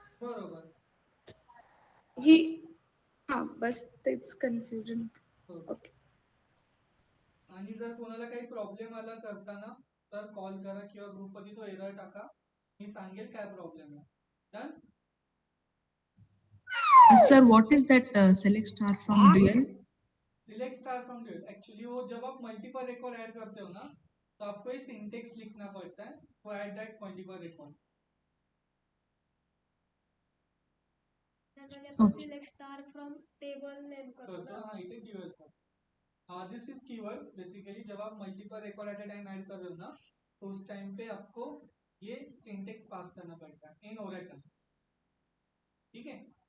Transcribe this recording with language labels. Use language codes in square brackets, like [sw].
[mr] बरोबर. ही हा बस तेच कन्फ्युजन. ओके. आणि जर कोणाला काही प्रॉब्लेम आला करताना तर कॉल करा किंवा ग्रुपमध्ये तो एरर टाका, मी सांगेल काय प्रॉब्लेम आहे। [en] Done. Sir, what is that select star from dual? [hi] Select star from dual, actually वो जब आप मल्टीपल रिकॉर्ड ऐड करते हो ना तो आपको ये सिंटेक्स लिखना पड़ता है [en] To add that multiple record. [mr] Generally आपण [en] Okay. [mr] Select star from table name करतो करतो, ना. [hi] हाँ [mr] इथे [hi] ड्यूअल का [en] This is keyword. [hi] बेसिकली जब आप multiple record at a time add कर रहे हो ना तो उस टाइम पे आपको ये सिंटेक्स पास करना पड़ता है [en] इन ओरेकल, [hi] ठीक है।